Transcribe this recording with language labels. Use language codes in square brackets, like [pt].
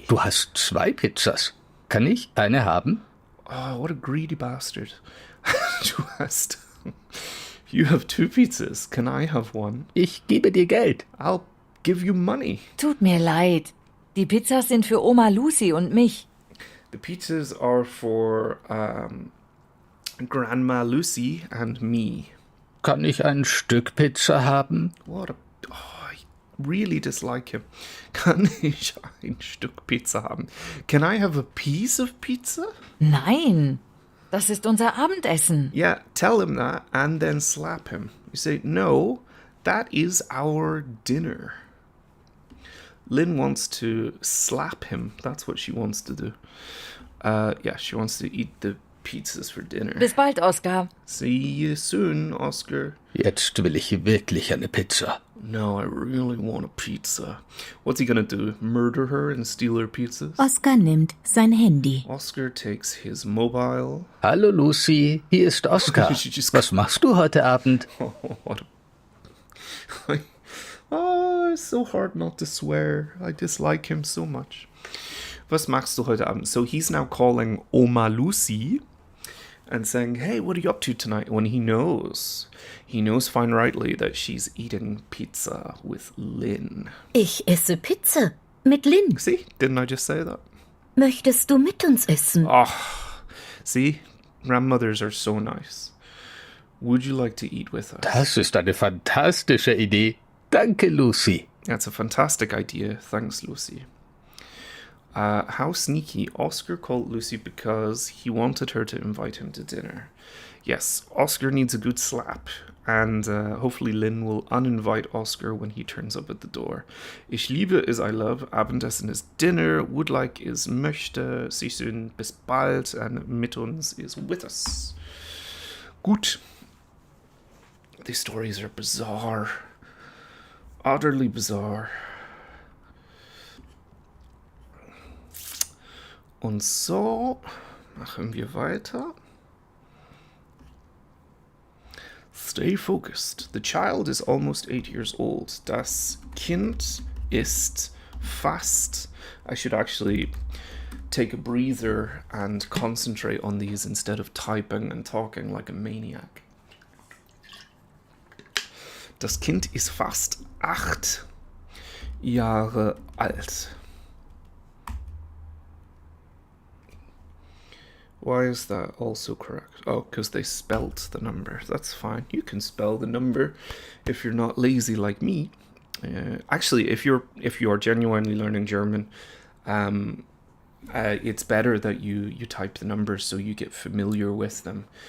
[de] Du hast 2 Pizzas. Kann ich eine haben? [en] Oh, what a greedy bastard. [de] Du hast... [en] You have 2 pizzas. Can I have one? [de] Ich gebe dir Geld. [en] I'll give you money. [de] Tut mir leid. Die Pizzas sind für Oma Lucy und mich. [en] The pizzas are for Grandma Lucy and me. [de] Kann ich ein Stück Pizza haben? [en] What a... Oh, I really dislike him. [de] Kann ich ein Stück Pizza haben? [en] Can I have a piece of pizza? [de] Nein, das ist unser Abendessen. [en] Yeah, tell him that and then slap him. You say, no, that is our dinner. Lynn wants to slap him. That's what she wants to do. Yeah, she wants to eat the pizzas for dinner. [de] Bis bald, Oskar. [en] See you soon, Oscar. [de] Jetzt will ich wirklich eine Pizza. [en] No, I really want a pizza. What's he gonna do? Murder her and steal her pizzas? [de] Oskar nimmt sein Handy. [en] Oscar takes his mobile. [de] Hallo Lucy, hier ist Oskar. [en] She just- [de] Was machst du heute Abend? [en] Oh, what a... Oh, it's so hard not to swear. I dislike him so much. [de] Was machst du heute Abend? [en] So he's now calling Oma Lucy and saying, hey, what are you up to tonight? When he knows fine rightly that she's eating pizza with Lynn. [de] Ich esse Pizza mit Lynn. [en] See? Didn't I just say that? [de] Möchtest du mit uns essen? [en] Oh, see? Grandmothers are so nice. Would you like to eat with us? [de] Das ist eine fantastische Idee. Danke, Lucy. [en] That's a fantastic idea. Thanks, Lucy. How sneaky. Oscar called Lucy because he wanted her to invite him to dinner. Yes, Oscar needs a good slap. And hopefully Lynn will uninvite Oscar when he turns up at the door. [de] Ich liebe [en] is I love. Abendessen is dinner. Would like is möchte. See soon. [de] Bis bald. [en] And [de] mit uns [en] is with us. Gut. These stories are bizarre. Utterly bizarre. [de] Und so machen wir weiter. [en] Stay focused. The child is almost 8 years old. [de] Das Kind ist fast... [en] I should actually take a breather and concentrate on these instead of typing and talking like a maniac. [de] Das Kind ist fast 8 Jahre alt. [en] Why is that also correct? Oh, because they spelt the number. That's fine. You can spell the number if you're not lazy like me. Actually, if you are genuinely learning German, it's better that you type the numbers so you get familiar with them.